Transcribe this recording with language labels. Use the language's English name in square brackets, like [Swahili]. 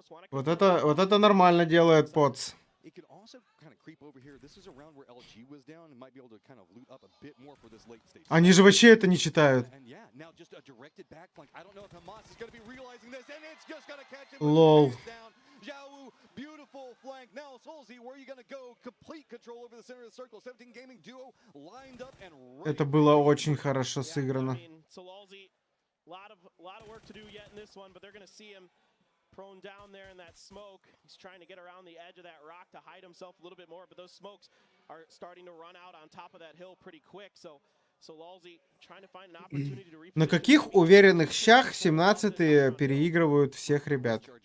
[Russian] Вот это нормально делает Потс. [English] It could also kind of creep over here. This is around where LG was down and might be able to kind of loot up a bit more for this late stage. [Russian] Они же вообще это не читают. [English] And yeah, now just a directed back flank. I don't know if Hamas is going to be realizing this, and it's just going to catch him. Lol. Down. Xiaowu, beautiful flank. Now Solzy, where are you going to go? Complete control over the center of the circle. 17 gaming duo lined up and [Russian] Это было очень хорошо сыграно. [English] Solzy, lot of work to do yet in this one, but they're going to see him prone down there in that smoke. He's trying to get around the edge of that rock to hide himself a little bit more, but those smokes are starting to run out on top of that hill pretty quick. So Lalzi trying to find an opportunity to [Russian] На каких уверенных щах 17-е переигрывают всех ребят?